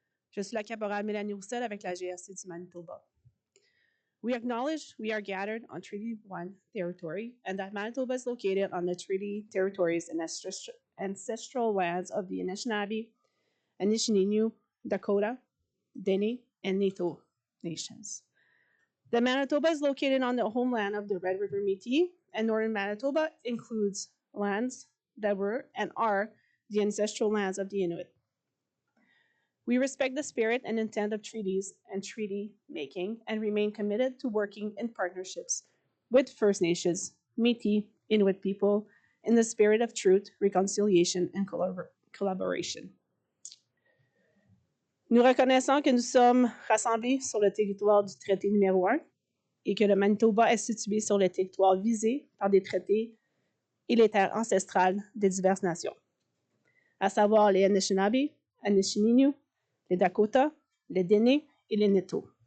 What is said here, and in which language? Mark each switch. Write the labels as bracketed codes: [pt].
[fr] Je suis la caporale Mélanie Roussel avec la GRC du Manitoba. [en] We acknowledge we are gathered on Treaty 1 territory and that Manitoba is located on the treaty territories and ancestral lands of the Anishinaabe, Anishinaabe, Dakota, Dene, and Nato nations. The Manitoba is located on the homeland of the Red River Métis, and northern Manitoba includes lands that were and are the ancestral lands of the Inuit. We respect the spirit and intent of treaties and treaty making and remain committed to working in partnerships with First Nations, Métis, Inuit people in the spirit of truth, reconciliation, and collaboration. [fr] Nous reconnaissons que nous sommes rassemblés sur le territoire du traité numéro 1 et que le Manitoba est situé sur le territoire visé par des traités et les terres ancestrales des diverses nations, à savoir les Anishinaabe, Anishinaabe, les Dakota, les Dene et les Nato.